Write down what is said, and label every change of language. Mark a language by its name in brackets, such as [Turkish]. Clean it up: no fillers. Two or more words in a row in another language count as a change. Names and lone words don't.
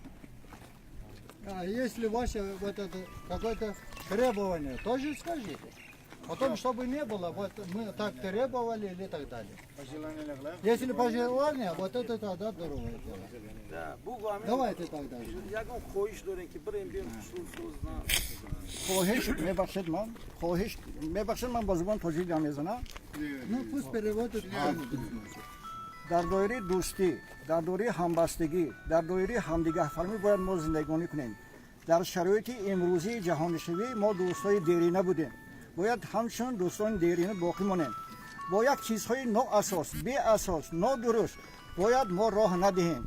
[Russian] А если ваше вот это какое-то требование, тоже скажите. Потом, чтобы не было, вот мы так требовали или так далее. Если пожелание, вот это тогда другое дело. Давайте тогда. [Persian] خواهش میبخشید من با زبان تاجیک میزنم. [Russian] Ну пусть переводят. [Persian] در دایره دوستی، در دایره همبستگی، در دایره همدیگه فرمی باید ما زندگانی کنیم. در شرایط امروزی جهانشوی ما دوستای دیرینه بودیم. باید همچون دوستان دیرینه باقی مانیم. باید چیزهای نااساس، بی اساس، نادرست باید ما راه ندهیم.